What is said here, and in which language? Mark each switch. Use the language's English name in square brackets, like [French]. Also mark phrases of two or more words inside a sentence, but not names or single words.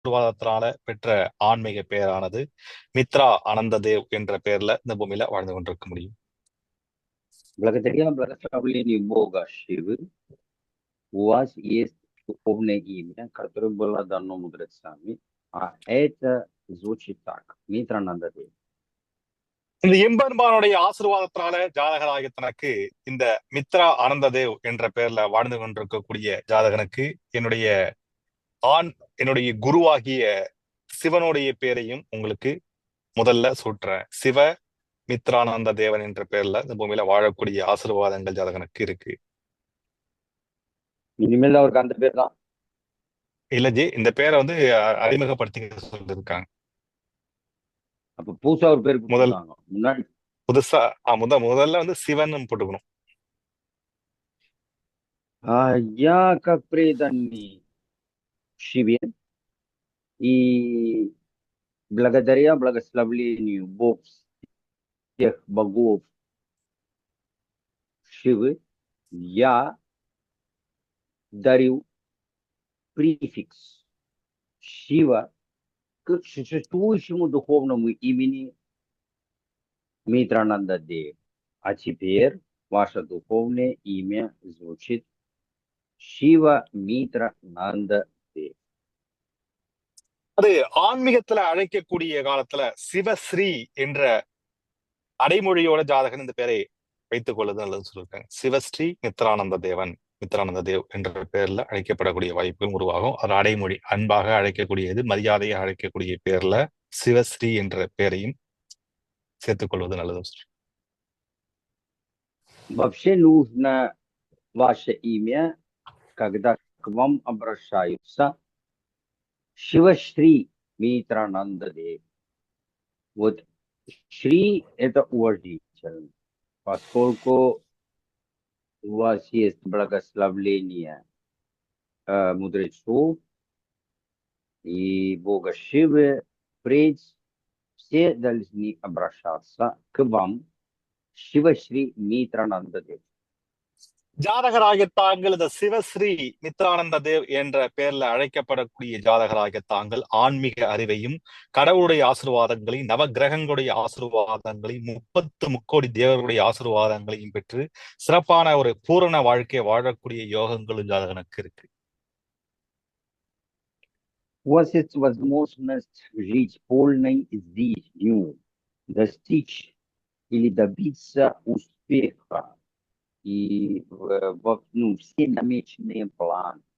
[Tamil] ஆசீர்வாதத்தினால பெற்ற ஆன்மீக பெயரானது மித்ரா ஆனந்த தேவ் என்ற பெயர்ல இந்த பூமியில வாழ்ந்து கொண்டிருக்க முடியும். [Russian] Благодаря благословению Бога Шивы у вас есть духовное имя, которое было дано мудрецами, а это звучит так. Митрананда Дев. [Tamil] இந்த எம்பெருமானுடைய ஆசீர்வாதத்தினால ஜாதகராகிய தனக்கு இந்த மித்ரா ஆனந்த தேவ் என்ற பெயர்ல வாழ்ந்து கொண்டிருக்கக்கூடிய ஜாதகனுக்கு என்னுடைய குருவாகிய சிவனுடைய பேரையும் உங்களுக்கு முதல்ல சூட்டுறேன். சிவ மித்ரானந்த தேவன் என்ற பெயர்ல இந்த பூமியில வாழக்கூடிய ஆசீர்வாதங்கள் ஜாதகனுக்கு இருக்கு. இனிமேல் அவருக்கு அந்த பேர் தான். இல்ல ஜி, இந்த பேரை வந்து அறிமுகப்படுத்தி சொல்லியிருக்காங்க. அப்ப புதுசா ஒரு பேர் கொடுத்தாங்க முன்னாடி புதுசா முதல்ல வந்து சிவன் போட்டுக்கணும். [Russian] Я как преданный Шиве и благодаря благословению Бог всех богов Шивы я дарю префикс Шива к существующему духовному имени Митрананда Дев. А теперь ваше духовное имя звучит Шива Митрананда Дев. [Tamil] அது ஆன்மீகத்துல அழைக்கக்கூடிய காலத்துல சிவஸ்ரீ என்ற அடைமொழியோட ஜாதகன் இந்த பேரை வைத்துக் கொள்ளுது நல்லதுன்னு சொல்லியிருக்காங்க. சிவஸ்ரீ மித்ரானந்த தேவ் என்ற பெயர்ல அழைக்கப்படக்கூடிய வாய்ப்புகள் உருவாகும். அது அடைமொழி, அன்பாக அழைக்கக்கூடியது, மரியாதையை அழைக்கக்கூடிய பேர்ல சிவஸ்ரீ என்ற பெயரையும் சேர்த்துக் கொள்வது நல்லது. [Russian] Вообще нужно ваше имя, когда к вам обращаются Шивашри Митрананда Дев. Вот Шри это уважительно, поскольку у вас есть благословление мудрецов и Бога Шивы, впредь все должны обращаться к вам Шивашри Митрананда Дев. [Tamil] ஜாதகராகிய தாங்கள் இந்த சிவஸ்ரீ மித்ரானந்த தேவ் என்ற பெயர்ல அழைக்கப்படக்கூடிய ஜாதகராகிய தாங்கள் ஆன்மீக அறிவையும் கடவுளுடைய ஆசீர்வாதங்களையும் நவகிரகங்களுடைய ஆசீர்வாதங்களையும் 30 முக்கோடி தேவர்களுடைய ஆசீர்வாதங்களையும் பெற்று சிறப்பான ஒரு பூரண வாழ்க்கையை வாழக்கூடிய யோகங்களும் ஜாதகனுக்கு இருக்கு. [Russian] У вас есть возможность жить полной жизнью, достичь или добиться успеха. И все намеченные планы,